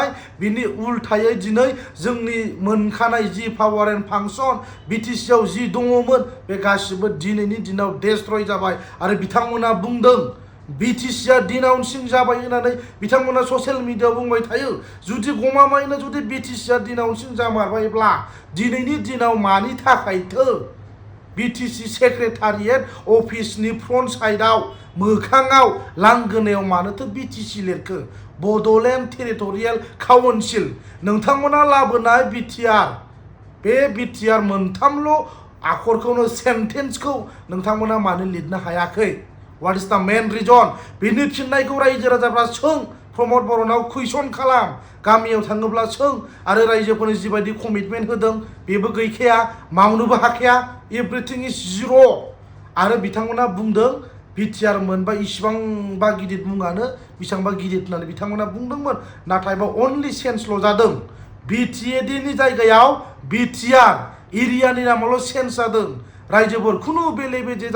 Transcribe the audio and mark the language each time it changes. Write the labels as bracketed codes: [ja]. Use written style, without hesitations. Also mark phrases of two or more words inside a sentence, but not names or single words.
[brx] बिनि उल्थायै दिनै जोंनि मोनखानाय जि [en] power and function [brx] बिटिसिआव जि दङमोन बे गासिबो दिनैनि दिनाव डेस्ट्रय जाबाय आरो बिथांमोना बुंदों बिटिसिआ डिनाउन्सिं जाबाय होननानै बिथांमोना [en] social mediaao [brx] बुंबाय थायो जुदि गमामायैनो जुदि बिटिसिआ डिनाउन्सिं जामारबायब्ला दिनैनि दिनाव मानि थाखायथो बिटिसि [en] secretariat officeni front sideao [brx] मोखाङाव लांगोनायाव मानोथो बिटिसि लिरखो बड'लेण्ड टेरिटरियेल काउन्सिल नोंथांमोना लाबोनाय बिटिआर बे बिटिआर मोनथामल' आखरखौनो सेन्टेन्सखौ नोंथांमोना मानो लिरनो हायाखै [en] what is the main reason [brx] बेनि फिननायखौ रायजो राजाफ्रा सों प्रमद बर'नाव कुइसन खालाम गामियाव थाङोब्ला सों आरो रायजोफोरनि जिबायदि कमिटमेन्ट होदों बेबो गैखाया मावनोबो हाखाया [en] everything is zero' [brx] आरो बिथांमोना बुंदों बिटिआर मोनबा इसिबांबा गिदिर मुङानो बेसेबांबा गिदिर होननानै बिथांमोना बुंदोंमोन नाथाय बा अनलि सेन्सल' जादों बिटिएडिनि जायगायाव बिटिआर एरियानि नामावल' सेन्स जादों रायजोफोर खुनु बेले बेजे